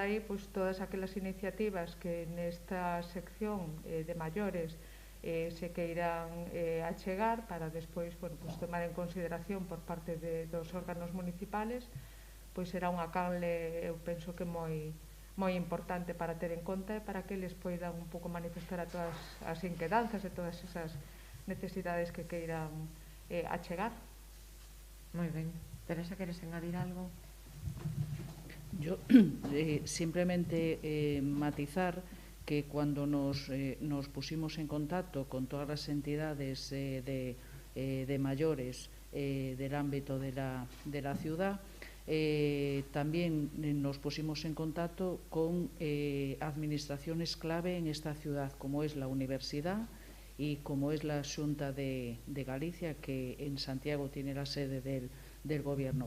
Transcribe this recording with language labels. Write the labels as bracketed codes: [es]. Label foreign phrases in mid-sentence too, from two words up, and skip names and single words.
[gl] aí todas aquelas iniciativas que nesta sección de maiores se queiran achegar para despois tomar en consideración por parte dos órganos municipales, pois será unha canle, eu penso que moi importante para ter en conta e para que eles poidan un pouco manifestar a todas as inquedanzas e todas esas necesidades que queiran achegar. Moi ben. Teresa, queres engadir algo? [es] Yo simplemente matizar que cuando nos pusimos en contacto con todas las entidades de mayores del ámbito de la ciudad, también nos pusimos en contacto con administraciones clave en esta ciudad, como es la universidad y como es la Xunta de Galicia, que en Santiago tiene la sede del gobierno.